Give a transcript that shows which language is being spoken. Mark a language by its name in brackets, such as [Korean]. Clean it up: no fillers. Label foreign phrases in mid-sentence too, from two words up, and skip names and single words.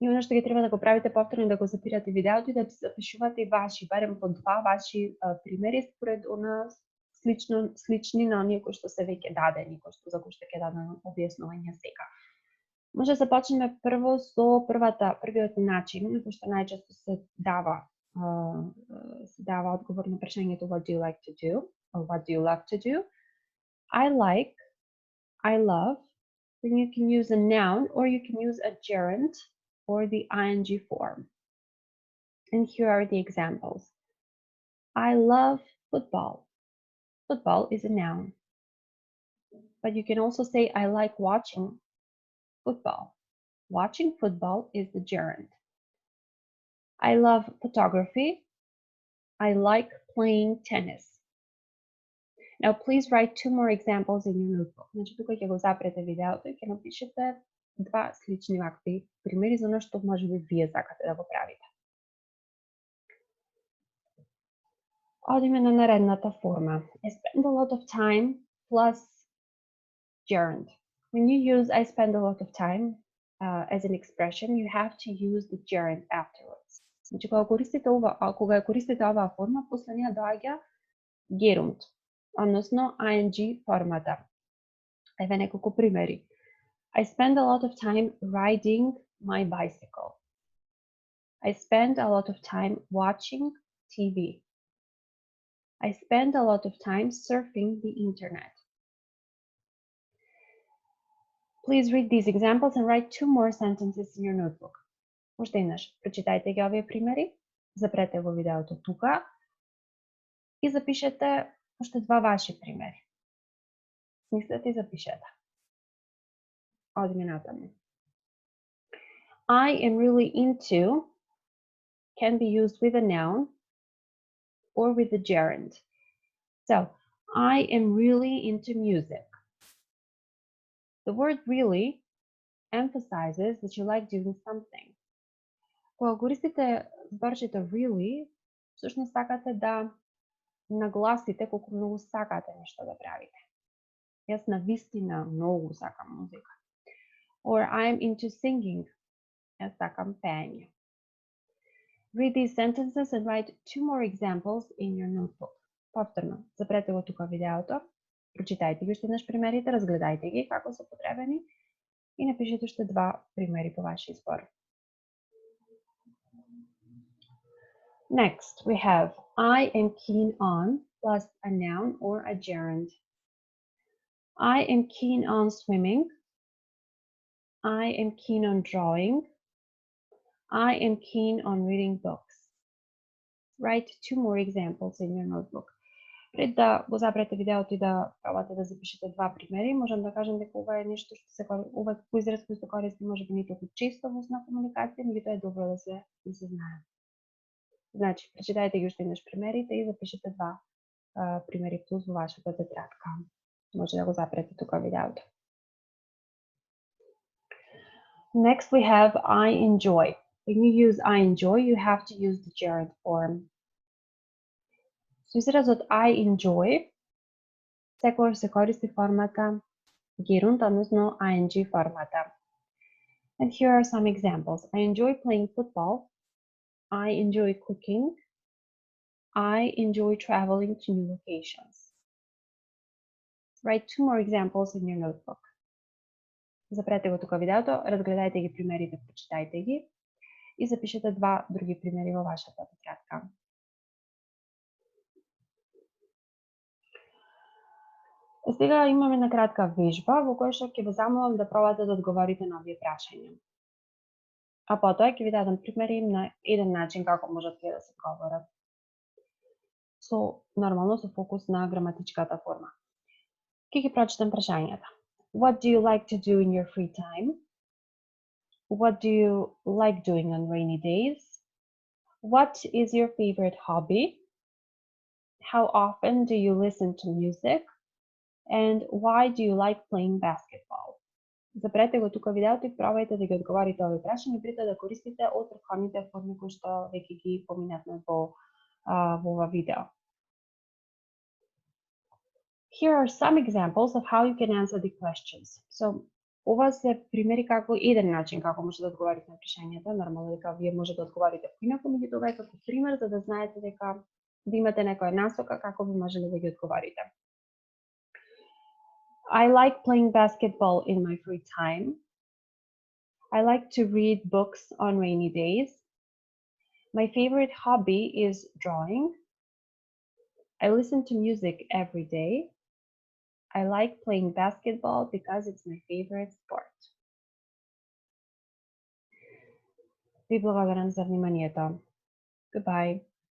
[Macedonian] И оно што ги треба да го правите повторно да го запирате видеото и да запишувате и ваши, барем по 2 ваши примери според она слични на оние кои што се веќе дадени, за кои што ќе дадам објаснување сега. Може да започнеме прво со првиот начин, кој што најчесто се дава одговор на прашањето [English] what do you like to do or what do you love to do. I like, I love, then you can use a noun or you can use a gerund or the ing form. And here are the examples. I love football. Football is a noun. But you can also say I like watching football. Watching football is the gerund. I love photography. I like playing tennis. Now please write 2 more examples in your notebook. [Macedonian] Значи тука ќе го запрете видеото и ќе напишете 2 слични вакви примери за оно што можеби вие сакате да го правите. Одиме на наредната форма. [English] I spend a lot of time plus gerund. When you use I spend a lot of time as an expression, you have to use the gerund afterwards. [Macedonian] Значи кога ја користите оваа форма, после неа доаѓа gerund, односно ing формата. Еве неколку примери. [English] I spend a lot of time riding my bicycle. I spend a lot of time watching TV. I spend a lot of time surfing the internet. Please read these examples and write 2 more sentences in your notebook. [Macedonian] Уште еднаш, прочитајте ги овие примери, запрете во видеото тука и запишете уште 2 ваши примери. Смислете и запишете. Одиме натаму. [English] I am really into can be used with a noun or with a gerund. So, I am really into music. The word really emphasizes that you like doing something. [Macedonian] Кога користите зборчето really, всушност сакате да нагласите колку многу сакате нешто да правите. Јас навистина многу сакам музика. [English] Or I'm into singing. [Macedonian] Јас сакам пеење. [English] Read these sentences and write 2 more examples in your notebook. [Macedonian] Повторно, запрете го тука видеото, прочитајте ги уште еднаш примерите, разгледајте ги како се потребени и напишете уште 2 примери по ваш избор. [English] Next, we have I am keen on plus a noun or a gerund. I am keen on swimming. I am keen on drawing. I am keen on reading books. Write 2 more examples in your notebook. [Macedonian] Пред да го запрете видеото и да пробате да запишете 2 примери, можам да кажам дека ова е нешто што се ова израз кој се користи можеби не толку често во устна комуникација, меѓутоа е добро да се знае. Значи, прочитајте ги уште еднаш примерите и запишете 2 примери плюс во вашата тетрадка. Може да го запрете тука видеото. [English] Next we have I enjoy. When you use I enjoy, you have to use the gerund form. [Macedonian] Со изразот [English] I enjoy, [Macedonian] секогаш се користи формата gerund, односно ing формата. [English] And here are some examples. I enjoy playing football. I enjoy cooking. I enjoy traveling to new locations. Write 2 more examples in your notebook. [Macedonian] Запрете го тука видеото, разгледајте ги примерите, прочитајте ги и запишете 2 други примери во вашата тетрадка. Сега имаме една кратка вежба во која што ќе ве замолам да пробате да одговорите на овие прашања. А потоа ќе ви дадам примери на еден начин како можат да се говорат. Нормално со фокус на граматичката форма. Ќе ги прочитам прашањата. [English] What do you like to do in your free time? What do you like doing on rainy days? What is your favorite hobby? How often do you listen to music? And why do you like playing basketball? [Macedonian] Запрете го тука видеото и пробајте да ги одговорите овие прашања, притоа да користите од претходните форми кои што веќе ги поминавме во ова видео. [English] Here are some examples of how you can answer the questions. So, [Macedonian] Ова се примери како еден начин како може да одговорите на прашањата. Нормално дека вие може да одговорите поинаку, меѓутоа ова е како пример за да знаете дека да имате некоја насока како би можеле да ги одговорите. [English] I like playing basketball in my free time. I like to read books on rainy days. My favorite hobby is drawing. I listen to music every day. I like playing basketball because it's my favorite sport. [Macedonian] Ви благодарам за вниманието. [English] Goodbye.